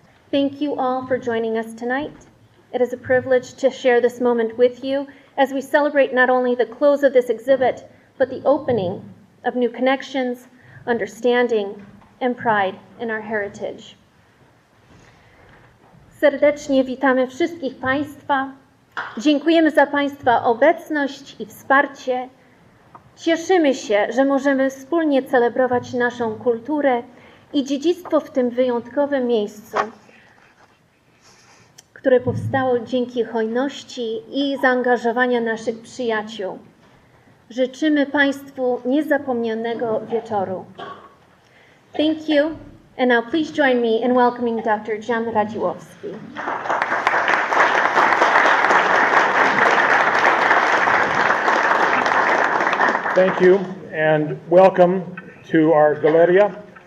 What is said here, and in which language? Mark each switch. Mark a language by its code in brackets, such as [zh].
[en] Thank you all for joining us tonight. It is a privilege to share this moment with you as we celebrate not only the close of this exhibit, but the opening of new connections, understanding, and pride in our heritage. [pl] Serdecznie witamy wszystkich Państwa. Dziękujemy za Państwa obecność i wsparcie. Cieszymy się, że możemy wspólnie celebrować naszą kulturę i dziedzictwo w tym wyjątkowym miejscu, które powstało dzięki hojności i zaangażowania naszych przyjaciół. Życzymy Państwu niezapomnianego wieczoru. [en] Thank you, and now please join me in welcoming Dr. Jan Radziłowski. Thank you, and welcome to our Galeria.